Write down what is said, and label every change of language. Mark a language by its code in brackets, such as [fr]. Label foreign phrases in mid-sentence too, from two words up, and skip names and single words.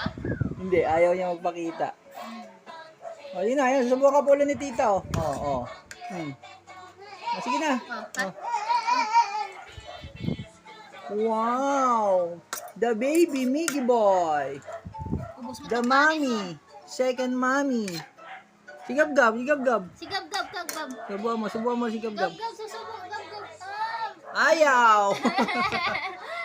[tl] Hindi, ayaw niya magpakita. O, yun na, yun. Susubukan ka po ulit ni tita, oh. Oo, oh. O, sige na. Oh. Wow! [en] The baby Miggy boy. [tl] Ubus mo [en] The to, mommy. Second mommy. [tl] Si Gab-Gab, si Gab-Gab. Si Gab-Gab, Gab-Gab. Subukan mo si Gab-Gab. Gab-Gab, susubok, Gab-Gab. Ayaw!